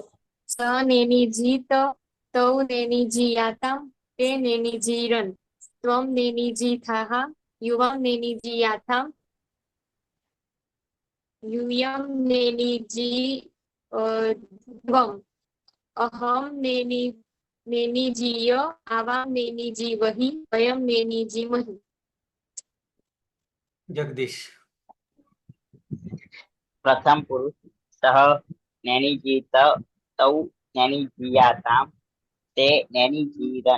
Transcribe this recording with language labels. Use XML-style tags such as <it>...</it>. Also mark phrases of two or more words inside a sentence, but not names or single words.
<sa>सह नेनी जीत तौ नेनी जीयाताम ते नेनी जीरन त्वम नेनी जीथाह युवाम नेनी जीयाथाम युयम नेनी जीद्वम अहम नेनी नेनिजीय आवां नेनिजीवहि वयं नेनिजीमहि। जगदीश। प्रथम पुरुष सह नैनिजीत तौ नैनिजीयातां ते नैनिजीरन्।</sa>